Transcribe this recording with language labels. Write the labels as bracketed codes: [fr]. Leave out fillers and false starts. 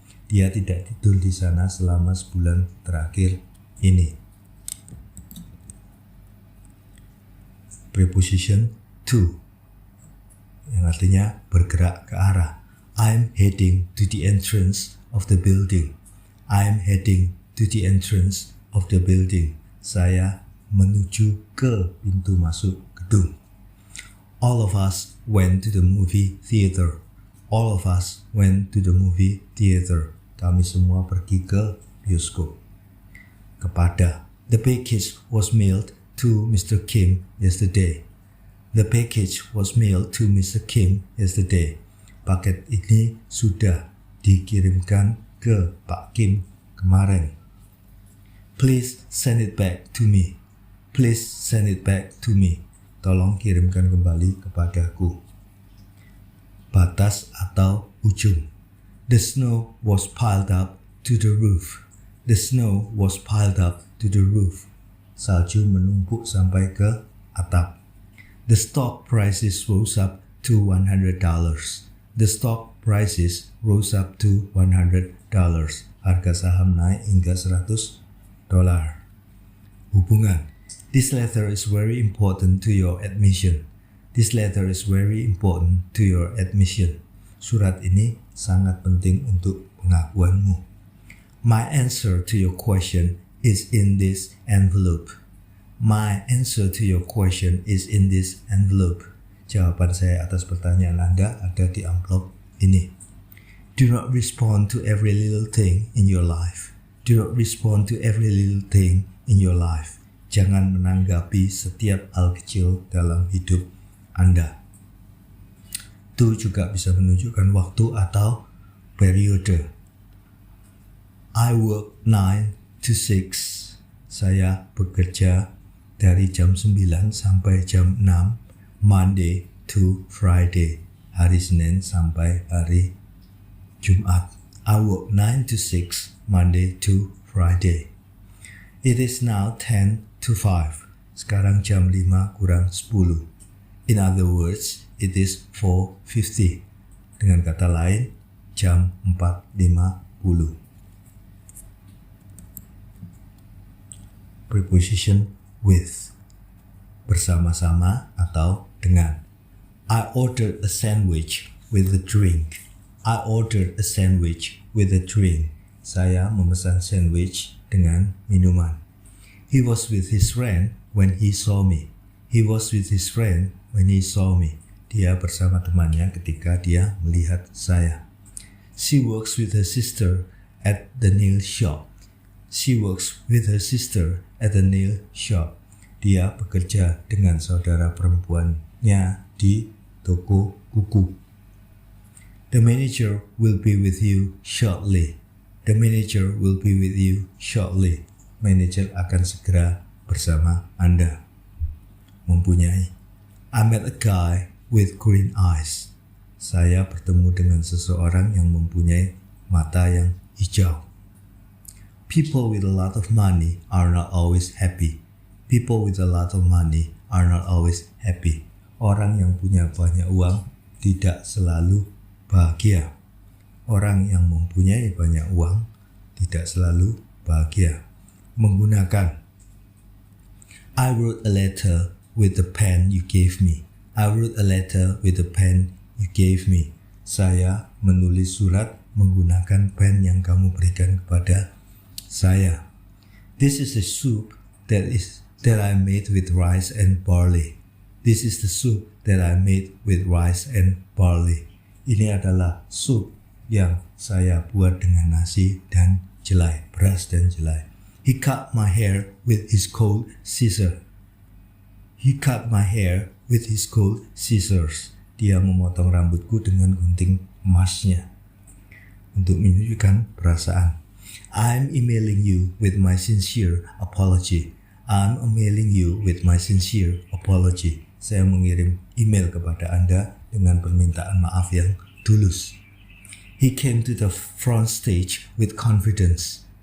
[id] Dia tidak tidur di sana selama sebulan terakhir ini. [en] Preposition to, [id] yang artinya bergerak ke arah. [en] I'm heading to the entrance of the building. I'm heading to the entrance of the building. [id] Saya menuju ke pintu masuk gedung. [en] All of us went to the movie theater. All of us went to the movie theater. [id] Kami semua pergi ke bioskop. Kepada. [en] The package was mailed to Mr. Kim yesterday. The package was mailed to Mr. Kim yesterday. [id] Paket ini sudah dikirimkan ke Pak Kim kemarin. [en] Please send it back to me. Please send it back to me. [id] Tolong kirimkan kembali kepadaku. Batas atau ujung. [en] The snow was piled up to the roof. The snow was piled up to the roof. [id] Salju menumpuk sampai ke atap. [en] The stock prices rose up to $100. The stock prices rose up to $100. [id] Harga saham naik hingga $100. [en] Hubungan. This letter is very important to your admission. This letter is very important to your admission. [id] Surat ini sangat penting untuk pengakuanmu. [en] My answer to your question is in this envelope. My answer to your question is in this envelope. [id] Jawaban saya atas pertanyaan Anda ada di amplop ini. [en] Do not respond to every little thing in your life. Do not respond to every little thing in your life. [id] Jangan menanggapi setiap hal kecil dalam hidup Anda. Itu juga bisa menunjukkan waktu atau periode. [en] I work 9 to 6. [id] Saya bekerja dari jam 9 sampai jam 6, [en] Monday to Friday, [id] hari Senin sampai hari Jumat. [en] I work 9 to 6, Monday to Friday. It is now 10 to 5. [id] Sekarang jam 5 kurang 10. [en] In other words, it is 4:50. [id] Dengan kata lain, jam 4:50. [en] Preposition with, [id] bersama-sama atau dengan. [en] I ordered a sandwich with a drink. I ordered a sandwich with a drink. [id] Saya memesan sandwich dengan minuman. [en] He was with his friend when he saw me. He was with his friend when he saw me. [id] Dia bersama temannya ketika dia melihat saya. [en] She works with her sister at the nail shop. She works with her sister at the nail shop. [id] Dia bekerja dengan saudara perempuannya di toko kuku. [en] The manager will be with you shortly. The manager will be with you shortly. [id] Manajer akan segera bersama Anda. [en] Mempunyai. I met a guy with green eyes. [id] Saya bertemu dengan seseorang yang mempunyai mata yang hijau. [en] People with a lot of money are not always happy. People with a lot of money are not always happy. [id] Orang yang punya banyak uang tidak selalu bahagia. Orang yang mempunyai banyak uang tidak selalu bahagia. Menggunakan. [en] I wrote a letter with the pen you gave me. I wrote a letter with the pen you gave me. [id] Saya menulis surat menggunakan pen yang kamu berikan kepada saya. [en] This is a soup that I made with rice and barley. This is the soup that I made with rice and barley. [id] Ini adalah sup yang saya buat dengan nasi dan jelai, beras dan jelai. [en] He cut my hair with his cold scissors. He cut my hair with his cold scissors. [id] Dia memotong rambutku dengan gunting emasnya. Untuk menunjukkan perasaan. [en] I'm emailing you with my sincere apology. I'm emailing you with my sincere apology. [id] Saya mengirim email kepada Anda dengan permintaan maaf yang tulus. [en] He came to the front stage with confidence.